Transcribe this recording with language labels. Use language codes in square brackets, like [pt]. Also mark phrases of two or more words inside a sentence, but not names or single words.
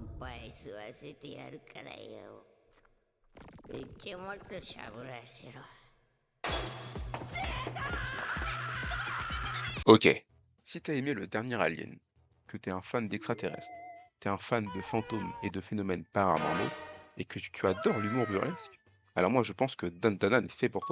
[ja] わせてやるからよ。口もっとしゃぶらせろ。 [fr] Ok. Si t'as aimé le dernier Alien, que t'es un fan d'extraterrestres, t'es un fan de fantômes et de phénomènes paranormaux, et que tu adores l'humour burlesque, alors moi je pense que Dan Dan Dan est fait pour toi.